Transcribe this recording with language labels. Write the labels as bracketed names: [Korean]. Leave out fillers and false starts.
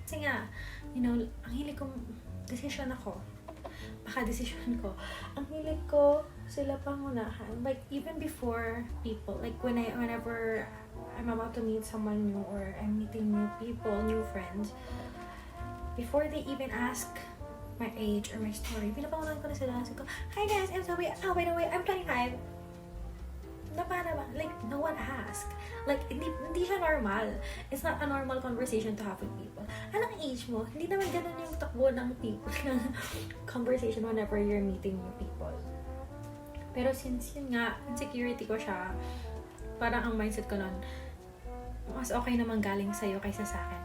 [Filipino] Kasi nga, [English] you know, [Filipino] ang hilig kong decision ako. Baka decision ko. Ang hilig ko sila pangunahan. [English] Like, even before people, like whenever I'm about to meet someone new or I'm meeting new people, new friends, before they even ask my age or my story, [Filipino] pinapangunahan ko na sila. Sabi ko, [English] hi guys, I'm Zoe. Oh, by the way, I'm 25. [Filipino] Na para ba? [English] Like, no one asked. Like, [Filipino] hindi siya normal. [English] It's not a normal conversation to have with people. [Filipino] Anong age mo? Hindi naman ganun yung takbo ng people, ng conversation [English] whenever you're meeting new people. [Filipino] Pero since yun nga, insecurity ko siya, parang ang mindset ko nun, mas okay naman galing sa'yo kaysa sa akin.